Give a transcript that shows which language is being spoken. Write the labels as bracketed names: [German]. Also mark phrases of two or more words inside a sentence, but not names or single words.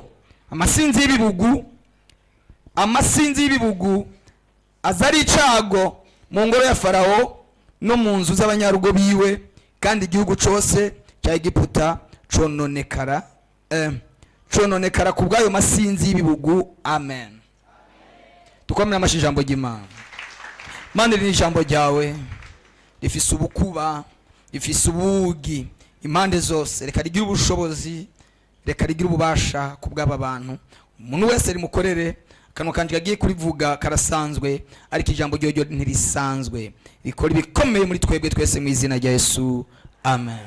[Rundi] Amasinzi y'ibibugu azari icago mu ngoro ya Farao no mu nzu z'abanyarugo biwe, kandi igihugu cyose cya Egiputa cononekara ku bw'ayo masinzi y'ibibugu. Amen. Tukomere amashi ijambo ry'Imana. Mana, iri ijambo ryawe rifise ubukuba, rifise ubugi impande zose. Reka rigire ubushobozi, reka rigire ububasha ku bw'aba bantu. Umuntu wese rimukorere. Akanwa kanje kagiye kurivuga karasanzwe, ariko ijambo ryo ntirisanzwe, rikora ibikomeye muri twebwe twese mu izina rya Yesu. Amen.